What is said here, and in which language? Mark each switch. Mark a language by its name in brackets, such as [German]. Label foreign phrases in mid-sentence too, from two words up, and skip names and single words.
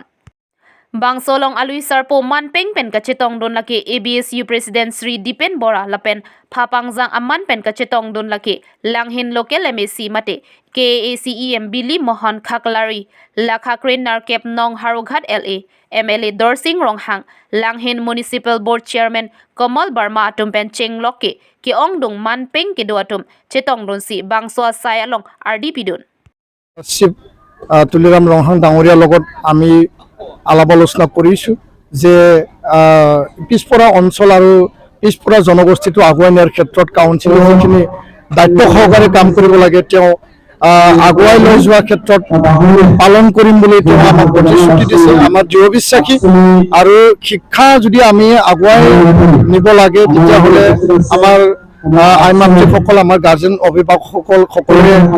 [Karbi] Bangso long alui sarpo manpeng pen kachetong don laki ABSU President Sri Dipen Bora lapen phapangzang amman pen kachetong don laki langhin local MSC mate KACEM Billy Mohan Khaklari Lakha Krenar Kep Nong Harughat LA MLA Dorsing Ronghang Langhin Municipal Board Chairman Komal Barma atum pen cheng loke ki ongdong manpeng ke do atum chetong don si bangso sai along RDP don [Assamese] টুলিৰাম ৰংহাং দাংগৰীয়া লগত আমি আলাপ আলোচনা কৰিছো যে পিছপৰা অঞ্চল আৰু পিছপৰা জনগোষ্ঠীটো আগুৱাই নিয়াৰ ক্ষেত্ৰত কাউন্সিলে যিখিনি দায়িত্ব সহকাৰে কাম কৰিব লাগে তেওঁ আগুৱাই লৈ যোৱাৰ ক্ষেত্ৰত পালন কৰিম বুলি তেওঁ আমাক প্ৰতিশ্ৰুতি দিছে আমাৰ দৃঢ় বিশ্বাসী আৰু শিক্ষা যদি আমি আগুৱাই নিব লাগে তেতিয়াহ'লে আমাৰ আইমাতৃসকল আমাৰ গাৰ্জেন অভিভাৱকসকল সকলোৱে